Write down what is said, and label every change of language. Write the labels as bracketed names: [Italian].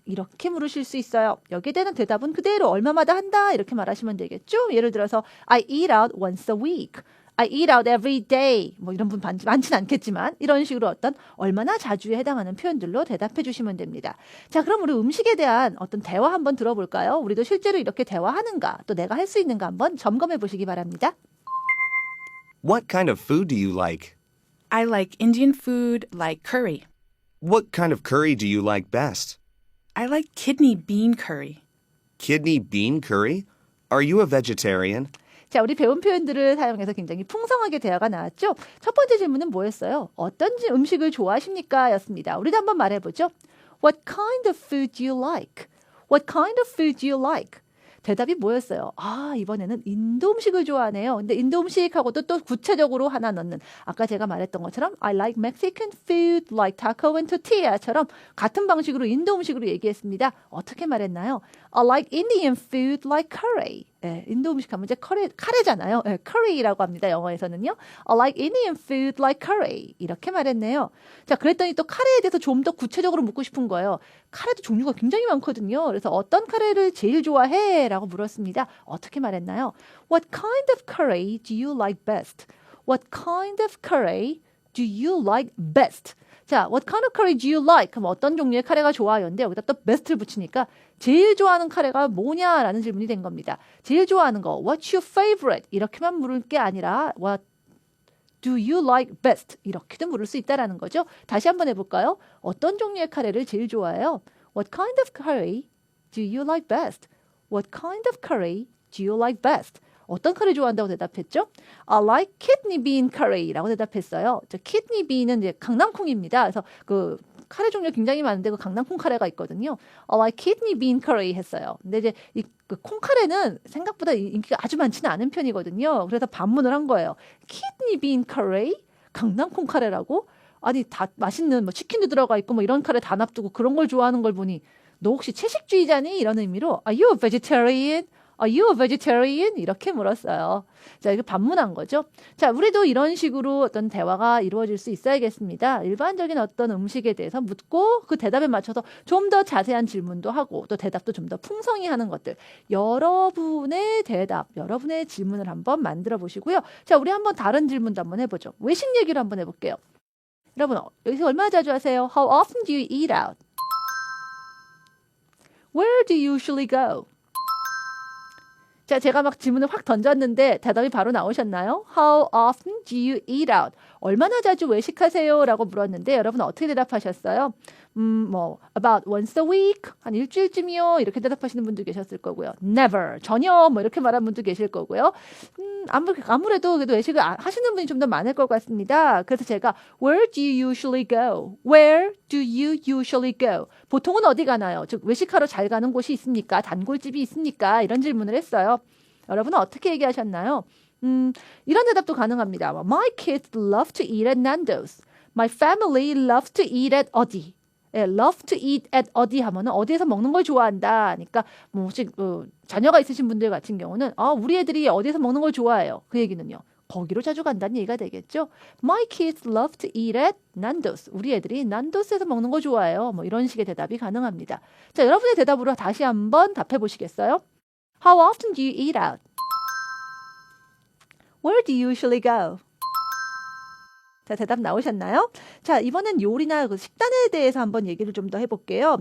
[Korean] 이렇게 물으실 수 있어요. 여기에 대한 대답은 그대로 얼마마다 한다 이렇게 말하시면 되겠죠? 예를 들어서 [English] I eat out once a week. I eat out every day. [Korean] 뭐 이런 분 많진 않겠지만 이런 식으로 어떤 얼마나 자주에 해당하는 표현들로 대답해 주시면 됩니다. 자, 그럼 우리 음식에 대한 어떤 대화 한번 들어볼까요? 우리도 실제로 이렇게 대화하는가 또 내가 할 수 있는가 한번 점검해 보시기 바랍니다. [English] What kind of food do you like? I like Indian food like curry. What kind of curry do you like best? I like kidney bean curry. Kidney bean curry? Are you a vegetarian? [Korean] 자, 우리 배운 표현들을 사용해서 굉장히 풍성하게 대화가 나왔죠. 첫 번째 질문은 뭐였어요? 어떤 음식을 좋아하십니까? 였습니다. 우리도 한번 말해보죠. [English] What kind of food do you like? What kind of food do you like? [Korean] 대답이 뭐였어요? 아, 이번에는 인도 음식을 좋아하네요. 근데 인도 음식하고도 또 구체적으로 하나 넣는, 아까 제가 말했던 것처럼 [English] I like Mexican food like taco and tortilla [Korean] 처럼 같은 방식으로 인도 음식으로 얘기했습니다. 어떻게 말했나요? [English] I like Indian food like curry. [Korean] 예, 인도 음식 하면 이제 카레잖아요. 예, curry라고 합니다. 영어에서는요. [English] I like Indian food like curry. [Korean] 이렇게 말했네요. 자, 그랬더니 또 카레에 대해서 좀 더 구체적으로 묻고 싶은 거예요. 카레도 종류가 굉장히 많거든요. 그래서 어떤 카레를 제일 좋아해? 라고 물었습니다. 어떻게 말했나요? [English] What kind of curry do you like best? What kind of curry do you like best? 자, what kind of curry do you like? [Korean] 그럼 어떤 종류의 카레가 좋아요인데 여기다 또 best를 붙이니까 제일 좋아하는 카레가 뭐냐라는 질문이 된 겁니다. 제일 좋아하는 거, [English] what's your favorite? [Korean] 이렇게만 물을 게 아니라 [English] what do you like best? [Korean] 이렇게도 물을 수 있다라는 거죠. 다시 한번 해볼까요? 어떤 종류의 카레를 제일 좋아해요? [English] What kind of curry do you like best? What kind of curry do you like best? [Korean] 어떤 카레 좋아한다고 대답했죠? [English] I like kidney bean curry라고 [Korean] 대답했어요. 저 kidney bean은 이제 강낭콩입니다. 그래서 그 카레 종류 굉장히 많은데 그 강낭콩 카레가 있거든요. [English] I like kidney bean curry [Korean] 했어요. 근데 이제 그 콩카레는 생각보다 인기가 아주 많지는 않은 편이거든요. 그래서 반문을 한 거예요. kidney bean curry? 강낭콩 카레라고? 아니 다 맛있는 뭐 치킨도 들어가 있고 뭐 이런 카레 다 놔두고 그런 걸 좋아하는 걸 보니 너 혹시 채식주의자니? 이런 의미로 [English] Are you a vegetarian? Are you a vegetarian? [Korean] 이렇게 물었어요. 자, 이거 반문한 거죠. 자, 우리도 이런 식으로 어떤 대화가 이루어질 수 있어야겠습니다. 일반적인 어떤 음식에 대해서 묻고 그 대답에 맞춰서 좀 더 자세한 질문도 하고 또 대답도 좀 더 풍성히 하는 것들. 여러분의 대답, 여러분의 질문을 한번 만들어 보시고요. 자, 우리 한번 다른 질문도 한번 해보죠. 외식 얘기를 한번 해볼게요. 여러분, 여기서 얼마나 자주 하세요? [English] How often do you eat out? Where do you usually go? [Korean] 자, 제가 막 질문을 확 던졌는데 대답이 바로 나오셨나요? [English] How often do you eat out? [Korean] 얼마나 자주 외식하세요? 라고 물었는데 여러분 어떻게 대답하셨어요? [English] 뭐 about once a week? [Korean] 한 일주일쯤이요? 이렇게 대답하시는 분도 계셨을 거고요. Never, 전혀 뭐 이렇게 말하는 분도 계실 거고요. 아무래도 그래도 외식을 하시는 분이 좀 더 많을 것 같습니다. 그래서 제가 [English] Where do you usually go? Where do you usually go? [Korean] 보통은 어디 가나요? 즉 외식하러 잘 가는 곳이 있습니까? 단골집이 있습니까? 이런 질문을 했어요. 여러분은 어떻게 얘기하셨나요? 이런 대답도 가능합니다. [English] My kids love to eat at Nando's. My family loves to eat at 어디. [Korean] 예, [English] love to eat at [Korean] 어디 하면은 어디에서 먹는 걸 좋아한다. 그러니까 뭐 혹시 자녀가 있으신 분들 같은 경우는 우리 애들이 어디에서 먹는 걸 좋아해요. 그 얘기는요. 거기로 자주 간다는 얘기가 되겠죠. [English] My kids love to eat at Nando's. [Korean] 우리 애들이 난도스에서 먹는 거 좋아해요. 뭐 이런 식의 대답이 가능합니다. 자, 여러분의 대답으로 다시 한번 답해 보시겠어요? [English] How often do you eat out? Where do you usually go? [Korean] 자, 대답 나오셨나요? 자, 이번엔 요리나 그 식단에 대해서 한번 얘기를 좀 더 해볼게요.